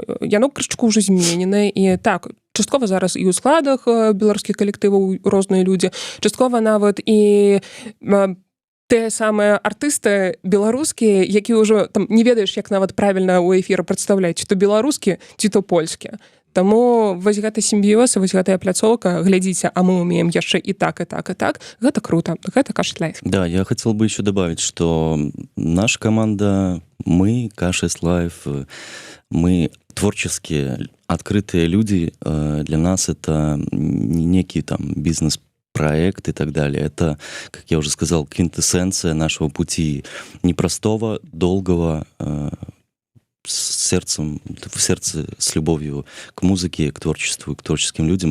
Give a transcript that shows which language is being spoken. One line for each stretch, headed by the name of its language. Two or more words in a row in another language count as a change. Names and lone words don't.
Belarusian: Яно крышчку ўжо змененае, і так, часткова зараз і ў складах беларускіх калектываў розныя людзі, часткова нават і тыя самыя артысты беларускія, які ўжо там не ведаеш, як нават правільна ў эфіры прадстаўляць, ці то беларускі, ці то польскі. Таму вось гэты сімбіёз, вось гэтая пляцоўка, глядзіце, а
Russian: мы умеем
Belarusian: яшчэ і так, і так, і так. Гэта круто, гэта K6 Live.
Russian: Да, я хотел бы еще добавить, что наша команда, мы, K6 Live, мы творческие, открытые люди. Для нас это не некий там бизнес-проект и так далее. Это, как я уже сказал, квинтэссенция нашего пути непростого, долгого, в сердце с любовью к музыке, к творчеству, к творческим людям.